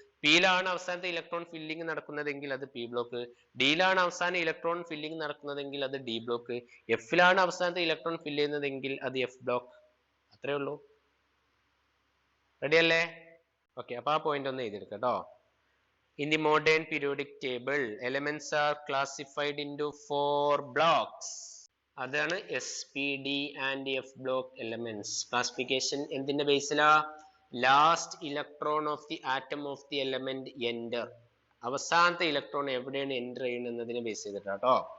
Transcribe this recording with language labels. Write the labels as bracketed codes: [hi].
[ml] പിയിലാണ് അവസാനത്തെ electron filling നടക്കുന്നതെങ്കിൽ അത് P block. ഡിയിലാണ് അവസാന ഇലക്ട്രോൺ ഫില്ലിംഗ് നടക്കുന്നതെങ്കിൽ അത് ഡി ബ്ലോക്ക്. എഫിലാണ് അവസാനത്തെ ഇലക്ട്രോൺ ഫില്ല് ചെയ്യുന്നതെങ്കിൽ അത് എഫ് ബ്ലോക്ക്. അത്രേ ഉള്ളൂ. റെഡി അല്ലേ? ഓക്കെ, അപ്പൊ ആ പോയിന്റ് ഒന്ന് എഴുതിയെടുക്കാം കേട്ടോ. [en] In the modern periodic table, elements are classified into 4 blocks. [ml] അതാണ് S, P, D and F block elements. Classification എന്തിന്റെ ബേസിലാ? [en] last electron of the atom of the element enter, [ml] അവസാനത്തെ ഇലക്ട്രോൺ എവിടെയാണ് enter ചെയ്യുന്നത് എന്നതിനെ ബേസ് ചെയ്തിട്ടാട്ടോ.